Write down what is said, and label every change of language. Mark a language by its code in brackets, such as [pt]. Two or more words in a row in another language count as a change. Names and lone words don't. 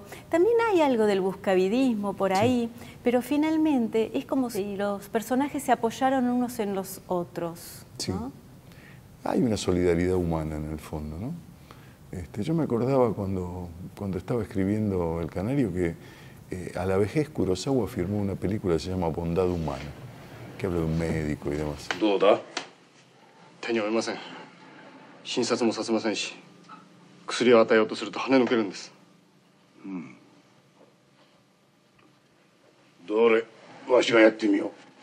[es] También hay algo del buscavidismo por ahí, pero finalmente es como si los personajes se apoyaron unos en los otros, ¿no? Sí. Hay una solidaridad humana en el fondo, ¿no? Yo me acordaba cuando estaba escribiendo El Canario que a la vejez Kurosawa firmó una película que se llama Bondad Humana, que habla de un médico y demás. [ja] どうだ？手に負えません。診察もさせませんし、薬を与えようとすると跳ね抜けるんです。どれ、わしがやってみよう。